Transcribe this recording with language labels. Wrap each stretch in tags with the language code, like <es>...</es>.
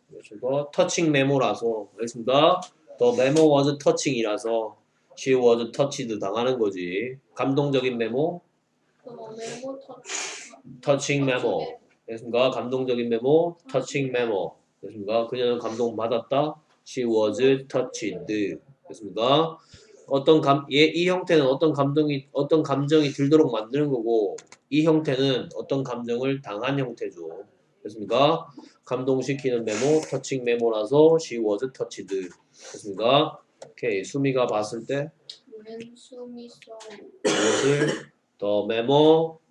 <ko>그래서 터칭 메모라서 알겠습니까?</ko> <en>the memo was touching이라서 she was touched</en> <ko>당하는 거지. 감동적인 메모, 메모 touching 메모. 됐습니까? 감동적인 메모, touching 메모. 됐습니까? 그녀는 감동받았다.</ko> <en>She was touched.</en> <ko>됐습니까? 이 형태는 어떤 감정이 들도록 만드는 거고, 이 형태는 어떤 감정을 당한 형태죠. 됐습니까? 감동시키는 메모, 터칭 메모라서</ko> <en>she was touched.</en> <ko>됐습니까? 오케이. 수미가 봤을 때</ko> <en>When 수미 saw 무엇을 the memo</en>